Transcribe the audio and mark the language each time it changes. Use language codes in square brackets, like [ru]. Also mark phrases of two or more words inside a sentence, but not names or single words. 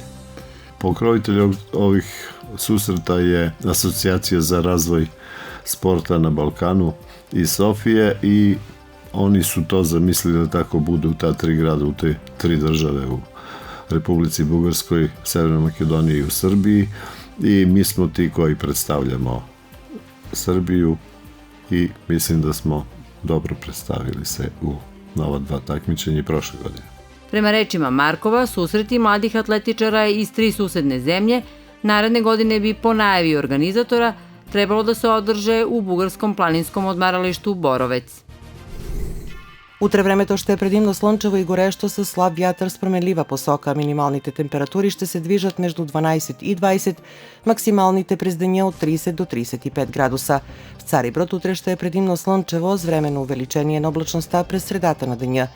[sr] Pokrovitelj ovih susreta je Asocijacija za razvoj sporta na Balkanu iz Sofije i oni su to zamislili da tako bude u ta tri grada, u te tri države, u Republici Bugarskoj, Severnoj Makedoniji i u Srbiji, i mi smo ti koji predstavljamo Srbiju i mislim da smo dobro predstavili se u ova dva takmičenja prošle godine. Prema rečima Markova, susreti mladih atletičara iz 3 susedne zemlje naredne godine bi po najavi organizatora trebalo da se održe u bugarskom planinskom odmaralištu Боровец. [bg] Утре времето ще е предимно слънчево и горещо с слаб вятър с променлива посока. Минималните температури ще се движат между 12 и 20, максималните през деня от 30 до 35 градуса. В Цариброд утре ще е предимно слънчево с временно увеличение на облачността през средата на деня.